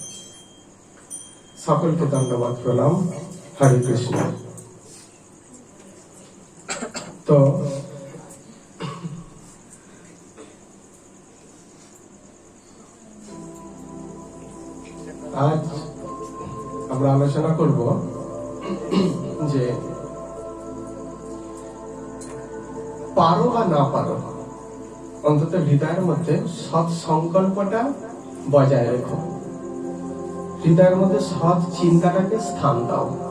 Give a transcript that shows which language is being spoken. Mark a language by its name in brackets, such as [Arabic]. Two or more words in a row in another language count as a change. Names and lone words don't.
[Hindi] सकल के धन्यवाद प्रणाम। हरे कृष्ण। तो आज [Bangla] আমরা আলোচনা করব যে পারো বা না পারো, অন্তত হৃদয়ের মধ্যে সৎ সংকল্পটা বজায় রেখো, হৃদয়ের মধ্যে সৎ চিন্তাটাকে স্থান দাও।